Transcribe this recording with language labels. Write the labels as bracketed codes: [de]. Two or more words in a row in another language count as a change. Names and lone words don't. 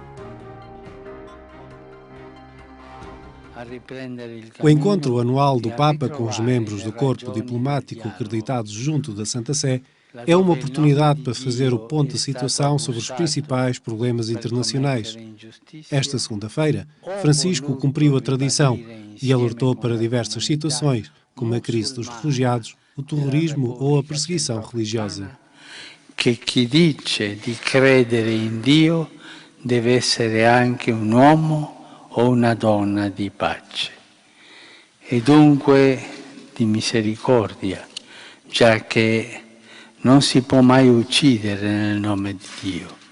[pt] O encontro anual do Papa com os membros do corpo diplomático acreditados junto da Santa Sé é uma oportunidade para fazer o ponto de situação sobre os principais problemas internacionais. Esta segunda-feira, Francisco cumpriu a tradição e alertou para diversas situações, como a crise dos refugiados, o terrorismo ou a perseguição religiosa. [it] Que chi dice di credere in Dio deve essere anche un uomo o una donna di pace e dunque di misericordia, già che non si può mai uccidere nel nome di Dio.